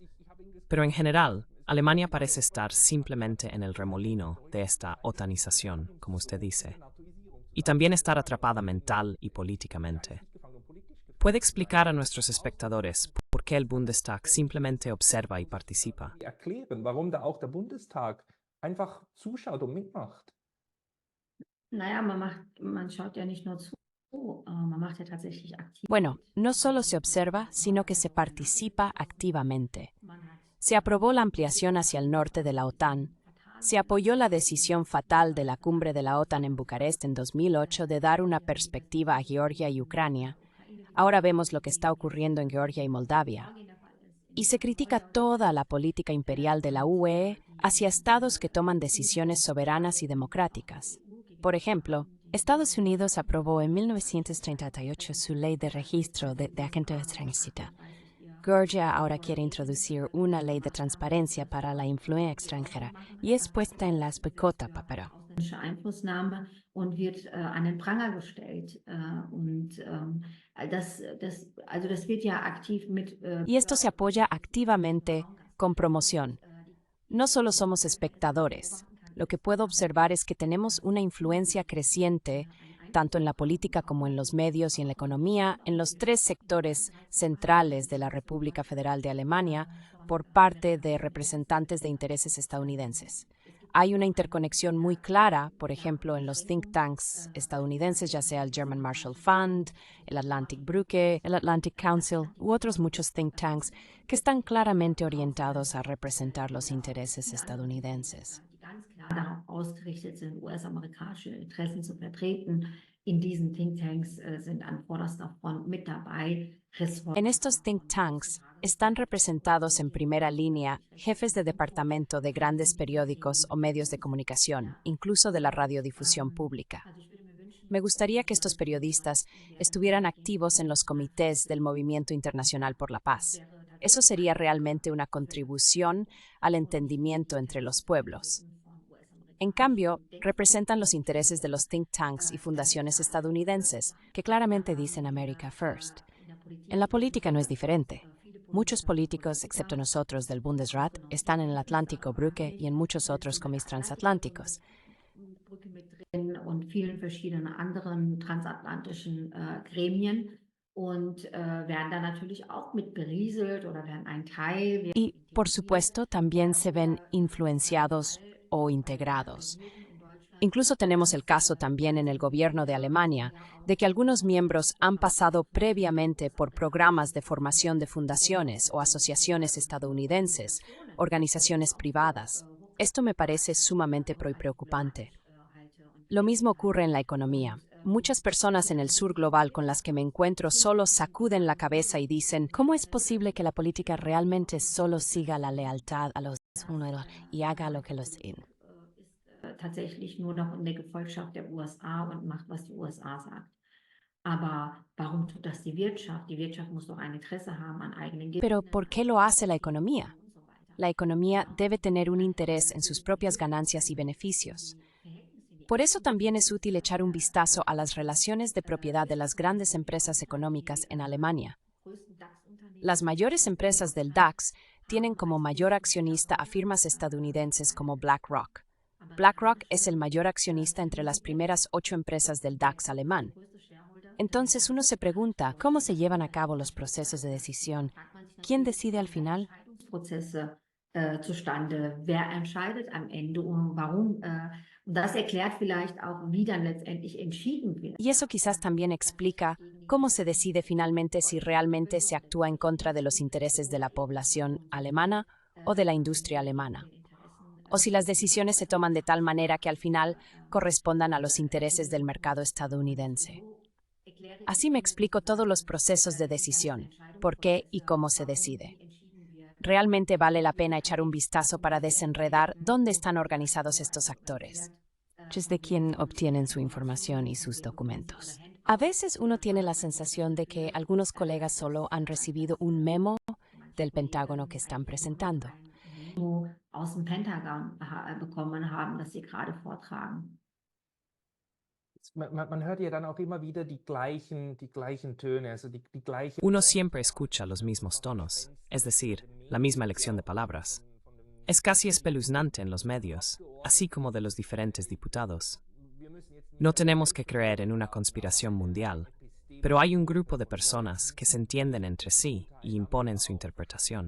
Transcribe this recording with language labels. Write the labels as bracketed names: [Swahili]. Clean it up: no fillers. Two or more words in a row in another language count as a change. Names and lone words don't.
[Spanish] Pero en general, Alemania parece estar simplemente en el remolino de esta otanización, como usted dice, y también estar atrapada mental y políticamente. ¿Puede explicar a nuestros espectadores por qué el Bundestag simplemente observa y participa? [German] erklären, warum da auch der Bundestag einfach zuschaut und mitmacht. Naja, man schaut ja nicht nur zu, man macht ja tatsächlich aktiv. [Spanish] Bueno, no solo se observa, sino que se participa activamente. [German] Man hat [Spanish] Se aprobó la ampliación hacia el norte de la OTAN. Se apoyó la decisión fatal de la cumbre de la OTAN en Bucarest en 2008 de dar una perspectiva a Georgia y Ucrania. Ahora vemos lo que está ocurriendo en Georgia y Moldavia. Y se critica toda la política imperial de la UE hacia estados que toman decisiones soberanas y democráticas. Por ejemplo, Estados Unidos aprobó en 1938 su ley de registro de agentes extranjeros. Georgia ahora quiere introducir una ley de transparencia para la influencia extranjera y es puesta en las boicot-papero. [German] ausländische Einflussnahme und wird an den Pranger gestellt. Das wird ja aktiv mit. [Spanish] Y esto se apoya activamente con promoción. No solo somos espectadores. Lo que puedo observar es que tenemos una influencia creciente, tanto en la política como en los medios y en la economía, en los tres sectores centrales de la República Federal de Alemania, por parte de representantes de intereses estadounidenses. Hay una interconexión muy clara, por ejemplo, en los [English] think tanks [Spanish] estadounidenses, ya sea el German Marshall Fund, el Atlantic Brücke, el Atlantic Council u otros muchos [English] think tanks [Spanish] que están claramente orientados a representar los intereses estadounidenses. [German] Die ganz klar darauf ausgerichtet sind, US-amerikanische Interessen zu vertreten. In diesen Thinktanks sind an vorderster Front mit dabei. [Spanish] En estos [English] think tanks [Spanish] están representados en primera línea jefes de departamento de grandes periódicos o medios de comunicación, incluso de la radiodifusión pública. Me gustaría que estos periodistas estuvieran activos en los comités del Movimiento Internacional por la Paz. Eso sería realmente una contribución al entendimiento entre los pueblos. En cambio, representan los intereses de los [English] think tanks [Spanish] y fundaciones estadounidenses, que claramente dicen [English] America First. [Spanish] En la política no es diferente. Muchos políticos, excepto nosotros del Bundesrat, están en el Atlántico Brücke y en muchos otros comis transatlánticos. [German] Und vielen verschiedenen anderen transatlantischen Gremien und werden da natürlich auch mit berieselt oder werden ein Teil. [Spanish] Y, por supuesto, también se ven influenciados o integrados. Incluso tenemos el caso también en el gobierno de Alemania de que algunos miembros han pasado previamente por programas de formación de fundaciones o asociaciones estadounidenses, organizaciones privadas. Esto me parece sumamente preocupante. Lo mismo ocurre en la economía. Muchas personas en el sur global con las que me encuentro solo sacuden la cabeza y dicen, ¿cómo es posible que la política realmente solo siga la lealtad a los unos y haga lo que los dicen? [German] Tatsächlich nur noch in der Gefolgschaft der USA und macht, was die USA sagt. Aber warum tut das die Wirtschaft? Die Wirtschaft muss doch ein Interesse haben an eigenen [Spanish] Pero ¿por qué lo hace la economía? La economía debe tener un interés en sus propias ganancias y beneficios. Por eso también es útil echar un vistazo a las relaciones de propiedad de las grandes empresas económicas en Alemania. Las mayores empresas del DAX tienen como mayor accionista a firmas estadounidenses como BlackRock. BlackRock es el mayor accionista entre las primeras 8 empresas del DAX alemán. Entonces uno se pregunta, ¿cómo se llevan a cabo los procesos de decisión? ¿Quién decide al final? [German] Zustande, wer entscheidet am Ende und warum. Das erklärt vielleicht auch, wie dann letztendlich entschieden wird. [Spanish] Y eso quizás también explica cómo se decide finalmente si realmente se actúa en contra de los intereses de la población alemana o de la industria alemana, o si las decisiones se toman de tal manera que al final correspondan a los intereses del mercado estadounidense. Así me explico todos los procesos de decisión, por qué y cómo se decide. Realmente vale la pena echar un vistazo para desenredar dónde están organizados estos actores. ¿De quién obtienen su información y sus documentos? A veces uno tiene la sensación de que algunos colegas solo han recibido un memo del Pentágono que están presentando. [German] Aus dem Pentagon bekommen haben, das sie gerade vortragen. Man hört ja dann auch immer wieder die gleichen Töne, also die gleichen... [Spanish] Uno siempre escucha los mismos tonos, es decir, la misma elección de palabras. Es casi espeluznante en los medios, así como de los diferentes diputados. No tenemos que creer en una conspiración mundial, pero hay un grupo de personas que se entienden entre sí y imponen su interpretación.